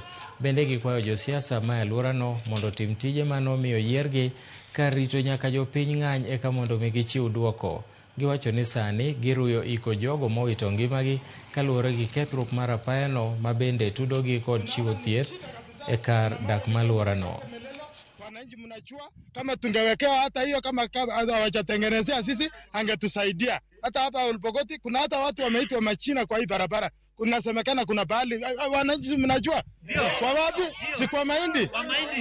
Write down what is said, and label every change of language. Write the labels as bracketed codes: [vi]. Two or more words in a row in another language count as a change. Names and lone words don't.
[luo] Bende gikwayo josiasa ma alworano mondo tim tije manomiyo yiergi kar rito nyaka jopiny ng'any eka mondo mi gichiw duoko. Giwacho ni sani giruyo iko jogo mowito ngimagi kaluwore gi kethruok mar apayano ma bende tudogi kod chiwo thieth e kar dak malworano. [sw] Wananchi mnajua kama tungewekewa hata hiyo kama hawajatengenezea sisi angetusaidia. Hata hapa Olpokoti kuna hata watu wameitwa machina kwa hii barabara. Kunasemekana kuna bahali wananchi mnajua? Kwa wapi? Si kwa Mahindi. Kwa Mahindi.